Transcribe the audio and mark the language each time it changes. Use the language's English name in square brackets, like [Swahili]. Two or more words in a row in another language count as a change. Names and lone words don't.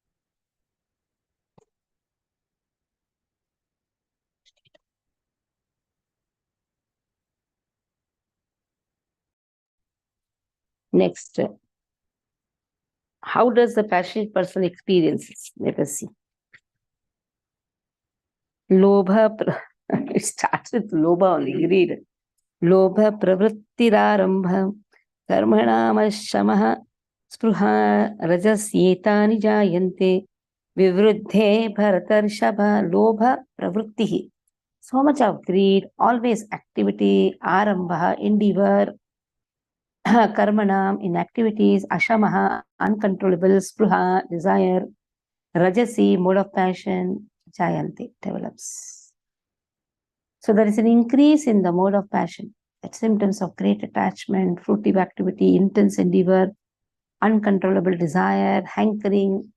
[English] Next. How does the passionate person experience it? Let us see. Lobha, it starts with Lobha only, read. [Sanskrit] लोभः प्रवृत्तिरारम्भः कर्मणामशमः स्पृहा रजस्येतानि जायन्ते विवृद्धे भरतर्षभ लोभः प्रवृत्तिः. [English] So much of greed, always activity, arambha, endeavor, karmanam, inactivities, ashamaha, uncontrollable, spruha, desire, rajasi, mode of passion, jayante, develops. So there is an increase in the mode of passion. That symptoms of great attachment, fruitive activity, intense endeavor, uncontrollable desire, hankering.